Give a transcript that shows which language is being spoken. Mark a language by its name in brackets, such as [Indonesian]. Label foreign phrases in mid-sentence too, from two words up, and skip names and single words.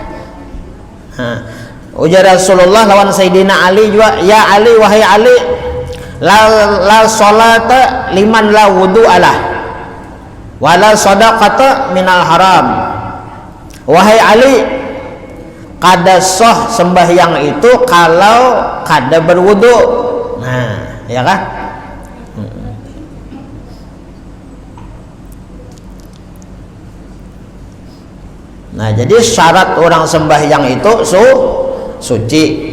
[Banjar] Ujar Rasulullah lawan Sayyidina Ali juga, [Arabic] يا علي, wahai Ali, لا صلاة لمن لا وضوء له ولا صدقة من الحرام. [Banjar] Wahai Ali, kada sah sembahyang itu kalau kada berwudu. [Indonesian] Nah, ya kan? Nah, jadi syarat orang sembahyang itu suci.